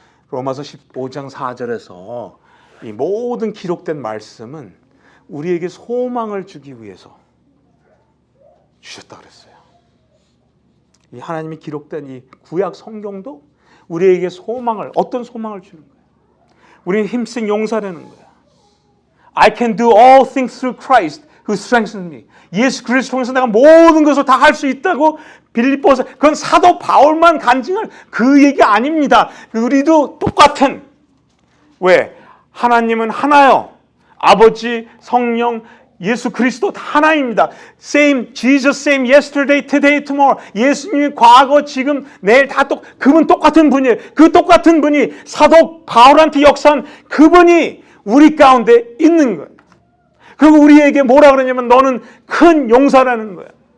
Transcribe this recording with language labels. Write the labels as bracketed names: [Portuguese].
[Korean] 로마서 15장 4절에서 이 모든 기록된 말씀은 우리에게 소망을 주기 위해서 주셨다 그랬어요. 이 하나님이 기록된 이 구약 성경도 우리에게 소망을, 어떤 소망을 주는 거예요? 우리는 힘센 용사라는 거예요. [English] I can do all things through Christ who strengthens me. [Korean] 예수 그리스도 통해서 내가 모든 것을 다 할 수 있다고 빌립보서, 그건 사도 바울만 간증할 그 얘기 아닙니다. 우리도 똑같은, 왜? 하나님은 하나요. 아버지, 성령, 예수 그리스도 다 하나입니다. [English] Same, Jesus same yesterday, today, tomorrow. [Korean] 예수님이 과거, 지금, 내일 다 그분 똑같은 분이에요. 그 똑같은 분이 사도 바울한테 역사한 그분이 우리 가운데 있는 거예요. 그리고 우리에게 뭐라 그러냐면 너는 큰 용사라는 거예요.